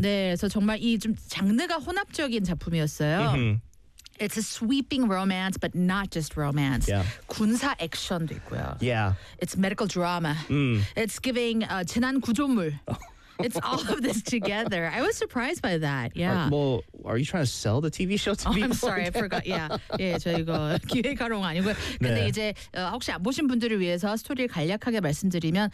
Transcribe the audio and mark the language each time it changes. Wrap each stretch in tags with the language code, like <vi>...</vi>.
<ko>네, 그래서 정말 이 좀 장르가 혼합적인 작품이었어요.</ko> <en>It's a sweeping romance, but not just romance. Yeah.</en> <ko>군사 액션도 있고요.</ko> <en>Yeah. It's medical drama. It's giving</en> <ko>재난 구조물.</ko> <en>It's all of this together. I was surprised by that. Yeah. Are you trying to sell the TV show to people? I'm sorry, I forgot. Yeah.</en> <ko>예, 저 이거 기획하러 온 거 아니고요. 근데 이제 혹시 안 보신 분들을 위해서 스토리를 간략하게 말씀드리면</ko>